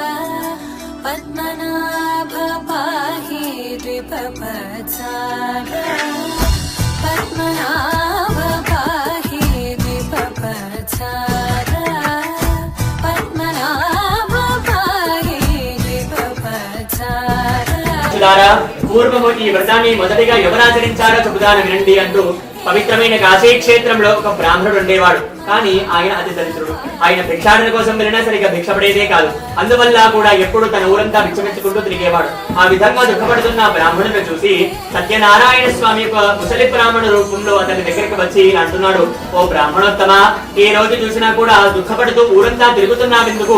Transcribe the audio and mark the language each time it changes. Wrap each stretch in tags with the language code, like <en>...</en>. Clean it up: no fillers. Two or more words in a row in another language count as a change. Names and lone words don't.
<sa>पद्मनाभ पाहि द्विपपचार पद्मनाभ पाहि द्विपपचार पद्मनाभ पाहि द्विपपचार</sa> <te>ద్వారా పూర్వము ఈ వ్రతాన్ని మొదటిగా ఎవరాచరించారో చెబుతాను వినండి అంటూ పవిత్రమైన కాశీ క్షేత్రంలో ఒక బ్రాహ్మణుడు ఉండేవాడు. కానీ ఆయన అతి దరిద్రుడు. ఆయన భిక్షాటన కోసం వెళ్ళినా సరిగ్గా భిక్ష పడేదే కాదు. అందువల్ల కూడా ఎప్పుడు తన ఊరంతా భిక్షమెత్తుకుంటూ తిరిగేవాడు. ఆ విధంగా దుఃఖపడుతున్న బ్రాహ్మణులను చూసి సత్యనారాయణ స్వామి యొక్క ముసలి బ్రాహ్మణ రూపంలో అతని దగ్గరికి వచ్చి అంటున్నాడు, ఓ బ్రాహ్మణోత్తమ, ఏ రోజు చూసినా కూడా దుఃఖపడుతూ ఊరంతా తిరుగుతున్నావెందుకు?</te>